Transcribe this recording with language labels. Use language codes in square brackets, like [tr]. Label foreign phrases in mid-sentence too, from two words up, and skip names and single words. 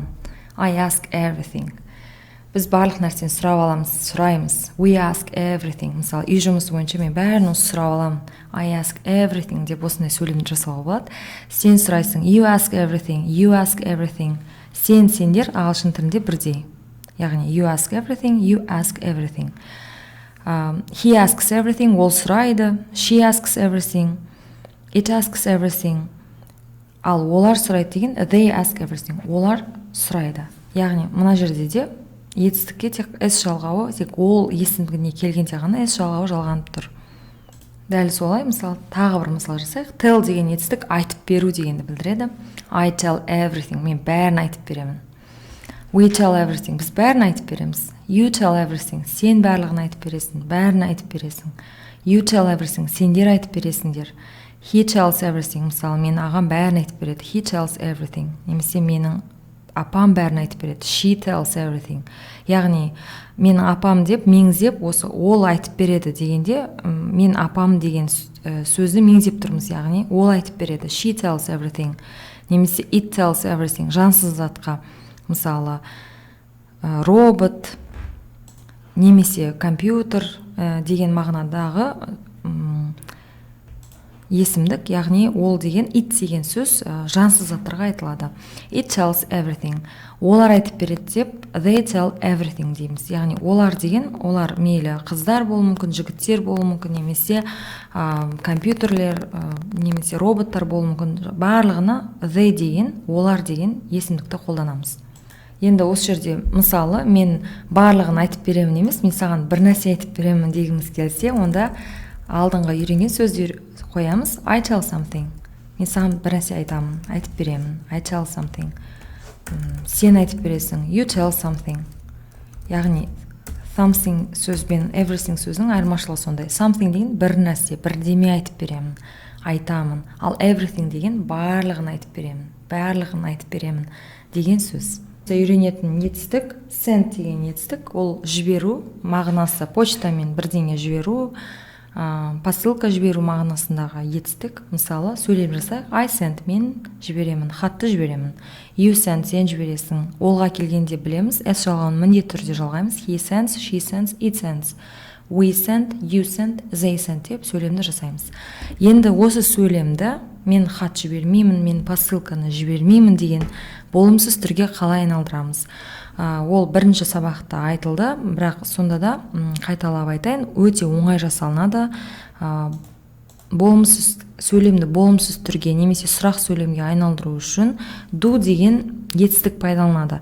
[en] I ask everything. [kk] Біз барлық нәрсені сұрап аламыз, сұраймыз. [en] We ask everything. [kk] Мысалы, үй жұмысы бойынша мен бәрін осы сұрап аламын. [en] I ask everything [kk] деп осындай сөйлемді жасауға болады. Сен сұрайсың. [en] You ask everything. You ask everything. [kk] Сендер ағылшын тілінде бірдей. [en] Яғни you ask everything, you ask everything. He asks everything, [kk] ол сұрайды. [en] She asks everything. It asks everything. [kk] Ал олар сұрайды деген [en] they ask everything. [kk] Олар сұрайды. Яғни мына жерде де етістікке тек s жалғауы, тек ол есімдігіне келгенде ғана s жалғауы жалғанып тұр. Дәл солай, мысалы, тағы бір мысал жасайық. Tell деген етістік айтып беру дегенді білдіреді. [en] I tell everything, [kk] мен бәрін айтып беремін. [en] We tell everything, [kk] біз бәрін айтып береміз. [en] You tell everything, [kk] сен барлығын айтып бересің, бәрін айтып бересің. [en] You tell everything, [kk] сендер айтып бересіңдер. [en] He tells everything, [kk] мысалы, мен ағам бәрін айтып береді. [en] He tells everything, [kk] немесе менің апам бәрін айтып береді. [en] She tells everything. [kk] Яғни, менің апам деп, меңзеп, осы ол айтып береді дегенде, мен апам деген сөзді меңзеп тұрмыз. Яғни, ол айтып береді. [en] She tells everything. Немесе it tells everything. [kk] Жансыз затқа, мысалы, робот, немесе компьютер деген мағынадағы есімдік, яғни ол деген it деген сөз жансыз заттарға айтылады. [en] It tells everything. [kk] Олар айтып береді деп, [en] they tell everything дейміз. [kk] Яғни олар деген, олар мейлі қыздар болуы мүмкін, жігіттер болуы мүмкін, немесе компьютерлер, немесе роботтар болуы мүмкін. Барлығына they деген, олар деген есімдікті қолданамыз. Енді осы жерде мысалы, мен барлығын айтып беремін емес, мен саған бір нәрсе айтып беремін дегіміз келсе, онда алдыңғы үйренген сөзді қоямыз. [en] I tell something. [kk] Мен саған бір нәрсе айтамын, айтып беремін. [en] I tell something. [kk] Сен айтып бересің. [en] You tell something. [kk] Яғни something сөзбен everything сөзінің айырмашылығы сондай. Something деген бір нәрсе, бірдеме айтып беремін, айтамын. Ал everything деген барлығын айтып беремін, барлығын айтып беремін деген сөз. Үйренетін етістік send деген етістік, ол жіберу мағынасы, почтамен бірдеңе жіберу, посылка жіберу мағынасындағы етістік. Мысалы, сөйлеп жасайық. [en] I send, [kk] мен жіберемін, хатты жіберемін. [en] You send, [kk] сен жібересің. Олға келгенде білеміз, s жалғауын міндетті түрде жалғаймыз. [en] He sends, she sends, it sends. We send, you send, they send [kk] деп сөйлемді жасаймыз. Енді осы сөйлемді мен хат жібермеймін, мен посылканы жібермеймін деген болымсыз түрге қалай айналдырамыз? Ол бірінші сабақта айтылды, бірақ сонда да қайталап айтайын, өте оңай жасалынады. Болымсыз сөйлемді болымсыз түрге немесе сұрақ сөйлемге айналдыру үшін do деген етістік пайдаланады.